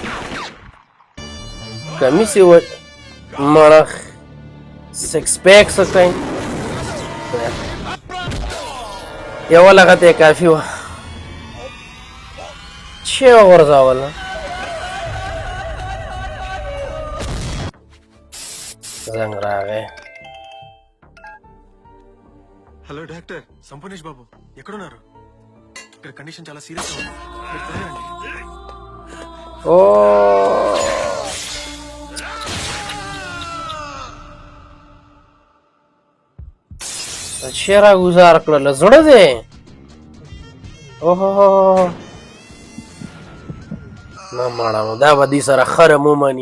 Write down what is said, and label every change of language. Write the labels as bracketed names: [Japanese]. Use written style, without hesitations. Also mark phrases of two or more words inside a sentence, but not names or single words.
[Pashto] کمیس یې مړه سکس پیک څه کوي؟ یوه لغته یې کافي وه. څه یې وغورځوله؟ زنګ రాగే. [Telugu] హలో డాక్టర్ సంపూర్ణేష్ బాబు, ఎక్కడున్నారు? ఇక్కడ కండిషన్ చాలా సీరియస్ గా ఉంది, మీరు త్వరగా రండి. [Pashto] ఓ چیرې گزار کړل؟ زړه دی. اوهو نه مړه نو دا به دې سره خرم ومني.